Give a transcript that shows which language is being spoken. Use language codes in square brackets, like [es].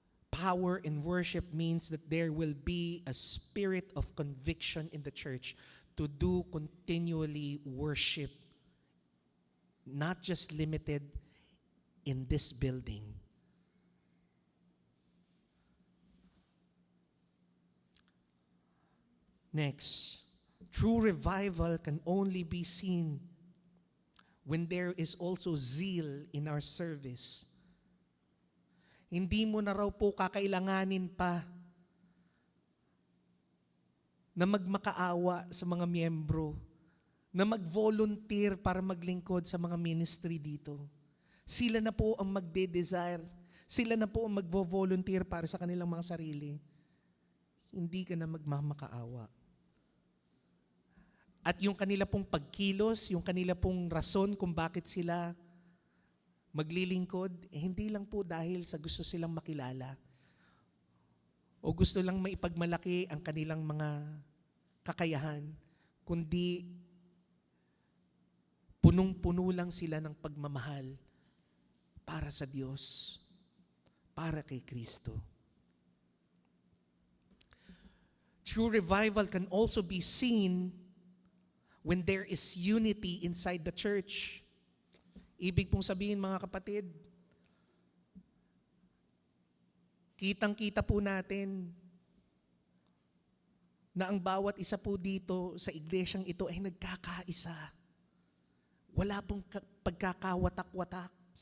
[en] Power in worship means that there will be a spirit of conviction in the church to do continually worship, not just limited in this building. Next, true revival can only be seen when there is also zeal in our service. [tl] Hindi mo na raw po kakailanganin pa na magmakaawa sa mga miyembro, na mag-volunteer para maglingkod sa mga ministry dito. Sila na po ang magde-desire, sila na po ang magvo-volunteer para sa kanilang mga sarili. Hindi ka na magmamakaawa. At yung kanila pong pagkilos, yung kanila pong rason kung bakit sila maglilingkod, hindi lang po dahil sa gusto silang makilala o gusto lang maipagmalaki ang kanilang mga kakayahan, kundi punong-puno lang sila ng pagmamahal para sa Diyos, para kay Kristo. [en] True revival can also be seen when there is unity inside the church. [tl] Ibig pong sabihin, mga kapatid, kitang-kita po natin na ang bawat isa po dito sa iglesyang ito ay nagkakaisa. Wala pong pagkakawatak-watak.